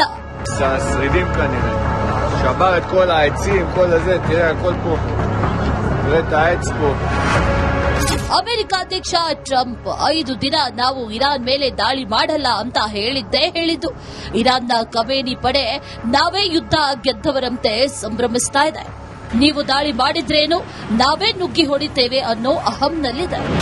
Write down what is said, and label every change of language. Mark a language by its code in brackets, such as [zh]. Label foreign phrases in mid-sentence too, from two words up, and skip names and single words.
[he] שרידים כנראה. שבר את כל העצים, כל הזה, תראה הכל פה. תראה את העץ פה. [kn] ಅಮೆರಿಕ ಅಧ್ಯಕ್ಷ ಟ್ರಂಪ್ 5 ದಿನ ನಾವು ಇರಾನ್ ಮೇಲೆ ದಾಳಿ ಮಾಡಲ್ಲ ಅಂತ ಹೇಳಿದ್ದು. ಇರಾನ್ನ ಖಮೇನಿ ಪಡೆ ನಾವೇ ಯುದ್ಧ ಗೆದ್ದವರಂತೆ ಸಂಭ್ರಮಿಸ್ತಾ ಇದೆ. ನೀವು ದಾಳಿ ಮಾಡಿದ್ರೇನು, ನಾವೇ ನುಗ್ಗಿ ಹೊಡಿತೇವೆ ಅನ್ನೋ ಅಹಂನಲ್ಲಿದೆ.